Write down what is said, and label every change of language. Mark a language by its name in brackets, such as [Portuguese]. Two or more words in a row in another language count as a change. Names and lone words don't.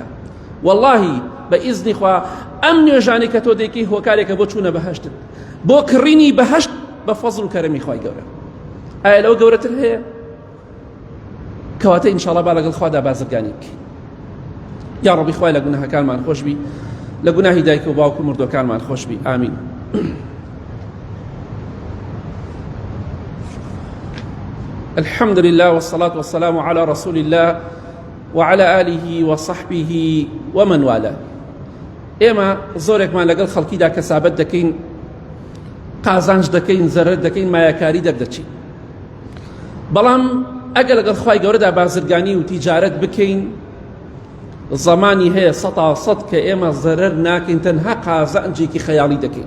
[Central Kurdish] واللهی بە ئیزنی خوا ئەم نوێژانەی کە تۆ دەیکەی هۆکارێکە بۆ چوونە بەهەشتت، بۆ کڕینی بەهەشت بە فەزڵ و کەرەمی خوای گەورە. ئایا لەوە گەورەتر هەیە؟ کەواتە ئینشاڵڵا با لەگەڵ خوادا بازرگانی بکەین. یا ڕەبی خوای لە گوناهەکانمان خۆش بی، لە گوناهی دایک و باوک و مردوەکانمان خۆش بی. ئامین. [Arabic] الحمد لله والصلاة والسلام على رسول الله وعلى آله وصحبه ومن والاه. [Central Kurdish] ئێمە زۆرێکمان لەگەڵ خەڵکیدا کەسابەت دەکەین، قازانج دەکەین، زەرەر دەکەین، مایەکاری دەردەچین. بەڵام ئەگەر لەگەڵ خوای گەورەدا بازرگانی و تیجارەت بکەین، زمانی هەیە 100% کە ئێمە زەرەر ناکەین، تەنها قازانجێکی خەیاڵی دەکەین.